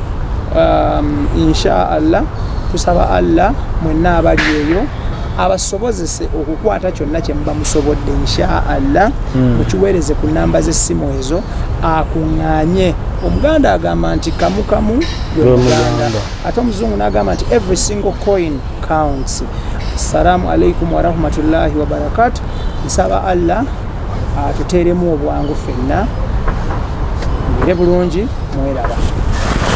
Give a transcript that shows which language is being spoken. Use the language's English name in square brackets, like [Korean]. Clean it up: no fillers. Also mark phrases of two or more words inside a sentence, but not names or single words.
[Arabic] إن شاء الله [Ganda] tusaba allah mwenna abali eyo abasobozese okukwata kyonna kye muba musobodde [Arabic] إن شاء الله [Ganda] mukiweereze ku namba z'essimu ezo akuŋŋaanye omuganda agamba nti kamu kamu gwe muganda ate omuzungu n'agamba nti [English] every single coin counts. [Arabic] السلام عليكم ورحمة الله وبركاته. [Ganda] Nsaba allah atuteeremu obwangu ffenna mubire bulungi mweraba.